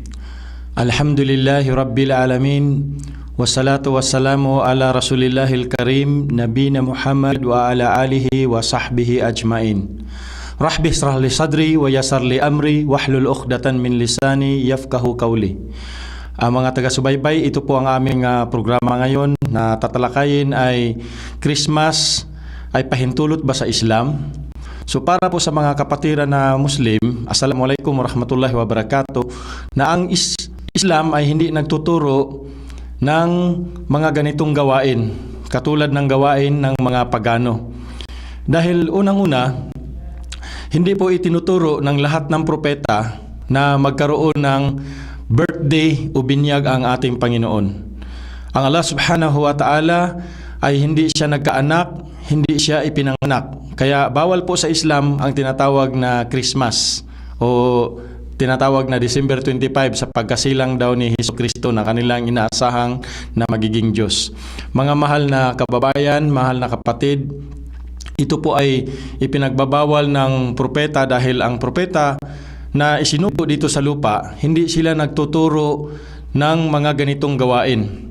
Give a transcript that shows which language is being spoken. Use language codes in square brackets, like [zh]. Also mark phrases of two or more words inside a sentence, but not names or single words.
[ar] الحمد لله رب العالمين والصلاة والسلام على رسول الله الكريم نبينا محمد وعلى آله وصحبه أجمعين. رب اشرح لي صدري ويسر لي أمري واحلل عقدة من لساني يفقهوا قولي. [tl] Mga taga-subaybay, ito po ang aming programa ngayon na tatalakayin ay Christmas ay pahintulot ba sa Islam? So para po sa mga kapatiran na Muslim, [ar] السلام عليكم ورحمة الله وبركاته, [tl] na ang Islam ay hindi nagtuturo ng mga ganitong gawain, katulad ng gawain ng mga pagano. Dahil unang-una, hindi po itinuturo ng lahat ng propeta na magkaroon ng birthday o binyag ang ating Panginoon. Ang Allah [ar] سبحانه وتعالى [tl] ay hindi siya nagkaanak, hindi siya ipinanganak. Kaya bawal po sa Islam ang tinatawag na Christmas o tinatawag na December 25 sa pagkasilang daw ni Hesukristo na kanilang inaasahang na magiging Diyos. Mga mahal na kababayan, mahal na kapatid, ito po ay ipinagbabawal ng propeta dahil ang propeta na isinugo dito sa lupa, hindi sila nagtuturo ng mga ganitong gawain.